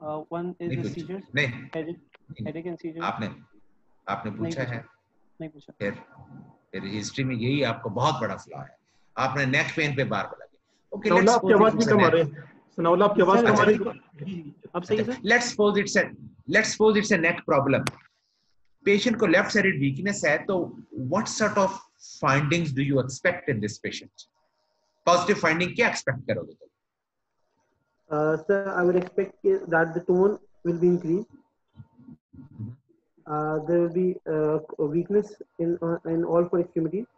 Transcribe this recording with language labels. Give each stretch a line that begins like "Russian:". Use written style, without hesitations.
English: One is the seizures.
Hindi: नहीं,
English: headache and seizures.
Hindi: आपने पूछा है? नहीं पूछा। फिर हिस्ट्री में यही आपको बहुत बड़ा फ्लॉ है, आपने नेक पेन पे बार बोला। ओके, लेट्स आपकी आवाज भी कम आ रही है, सनाउल्ला आपकी आवाज कम आ रही है। अब सही है sir?
English: Let's suppose it's a neck problem.
Hindi: Patient को लेफ्ट साइडेड वीकनेस है,
English: तो what sort of findings do you expect in this patient?
Hindi: Positive finding क्या एक्सपेक्ट करोगे तुम?
English: Sir, I would expect that the tone will be increased. There will be weakness in all 4 extremities.